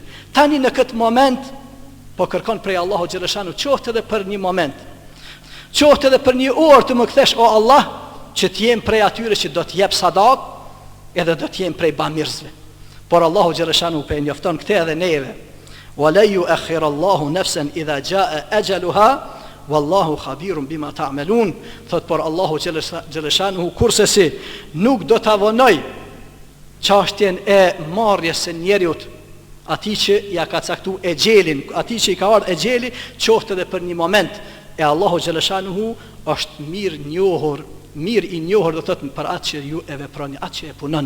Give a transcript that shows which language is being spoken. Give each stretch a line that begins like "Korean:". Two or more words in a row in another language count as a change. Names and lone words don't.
Albanian: Tani në këtë moment po kërkon prej Allahu xhaleshanu, qoftë edhe për një moment, qoftë edhe për një orë të më kthesh o Allah, që të jem prej atyre që do të jep sadak, edhe do të jem prej bamirësve. Por Allahu xhaleshanu pe njofton këtë edhe neve.
Arabic: ولا يؤخر الله نفسا إذا جاء أجلها والله خبير بما تعملون.
Albanian: Thot por Allahu xhaleshanu kurse si nuk do ta vonoj çështjen e marrjes së njeriut, atij që ja ka caktuar exhelin, atij që i ka ardhur exheli, qoftë edhe për një moment. E Allahu xhaleshanu është mirë i njohur, do thot për atë që ju e veproni, atë që e punoni.